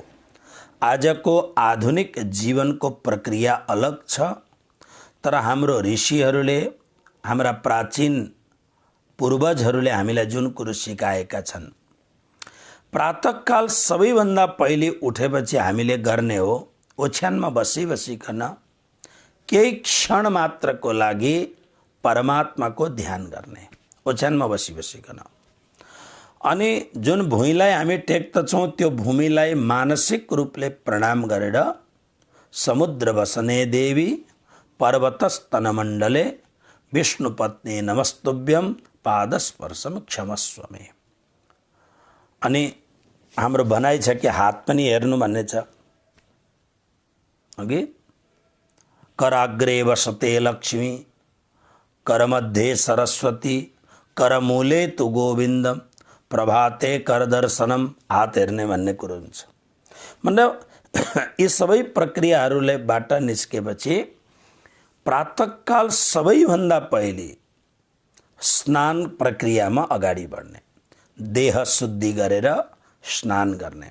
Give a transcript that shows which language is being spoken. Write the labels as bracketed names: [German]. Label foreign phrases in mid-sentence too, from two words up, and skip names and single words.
[Nepali] आजको आधुनिक जीवनको प्रक्रिया अलग छ, तर हाम्रो ऋषिहरूले, हाम्रा प्राचीन पूर्वजहरूले हामीलाई जुन कुरो सिकाएका छन्, प्रातःकाल सबैभन्दा पहिले उठेपछि हामीले गर्ने हो ओछ्यानमा बसिकन केही क्षण मात्रको लागि परमात्माको ध्यान गर्ने, ओछ्यानमा बसिकन। अनि जुन भुइँलाई हामी टेक्दछौँ त्यो भूमिलाई मानसिक रूपले प्रणाम गरेर [Sanskrit] समुद्र वसने देवी पर्वतस्तनमण्डले विष्णुपत्नी नमस्तुभ्यं पादस्पर्शम क्षमस्व मे। [Nepali] अनि हाम्रो भनाइ छ कि हात पनि हेर्नु भन्ने छ, अघि [Sanskrit] कराग्रे वसते लक्ष्मी करमध्ये सरस्वती करमूले तु गोविन्द प्रभाते कर दर्शनम, [Nepali] हात हेर्ने भन्ने कुरो हुन्छ। मतलब यी सबै प्रक्रियाहरूबाट निस्केपछि प्रातःकाल सबैभन्दा पहिले स्नान प्रक्रियामा अगाडि बढ्ने, देह शुद्धि गरेर स्नान गर्ने।